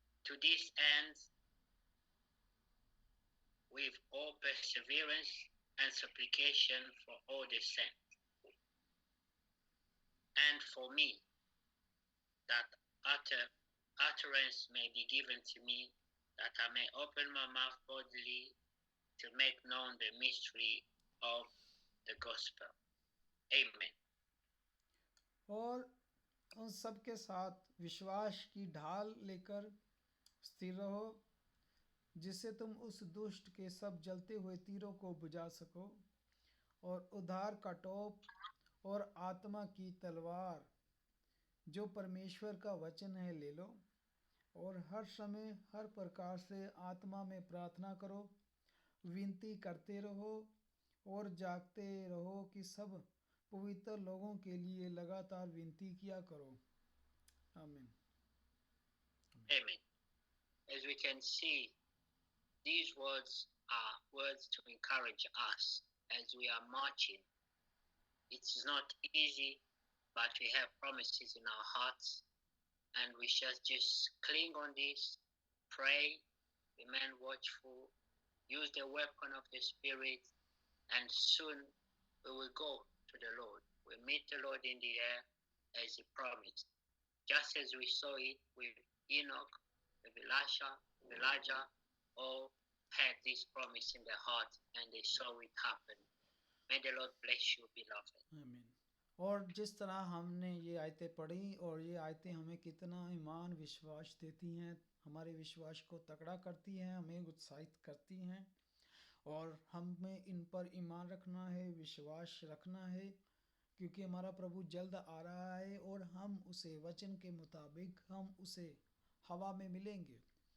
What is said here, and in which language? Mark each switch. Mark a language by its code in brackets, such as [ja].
[en] To this end, with all perseverance and supplication for all the saints, and for me, that utterance may be given to me, that I may open my mouth boldly to make known the mystery of the gospel. Amen. [hi] और उन सब के साथ विश्वास की ढाल लेकर स्थिर रहो, जिससे तुम उस दुष्ट के सब जलते हुए तीरों को बुझा सको, और उद्धार का टोप और आत्मा की तलवार जो परमेश्वर का वचन है ले लो, और हर समय हर प्रकार से आत्मा में प्रार्थना करो, विनती करते रहो और जागते रहो कि सब पवित्र लोगों के लिए लगातार विनती किया करो। आमीन। [en] Amen. As we can see, these words are words to encourage us as we are marching. It's not easy, but we have promises in our hearts, and we shall just cling on this, pray, remain watchful, use the weapon of the Spirit, and soon we will go to the Lord. We'll meet the Lord in the air as He promised. Just as we saw it with Enoch, with Elijah, all had this promise in their heart and they saw it happen. May the Lord bless you, beloved. [hi] आमीन। और जिस तरह हमने ये आयतें पढ़ी और ये आयतें हमें कितना ईमान विश्वास देती हैं, हमारे विश्वास को तगड़ा करती हैं, हमें उत्साहित करती हैं, और हमें इन पर ईमान रखना है, विश्वास रखना है, क्योंकि हमारा प्रभु जल्द आ रहा है और हम उसे वचन के मुताबिक हम उसे हवा में मिलेंगे।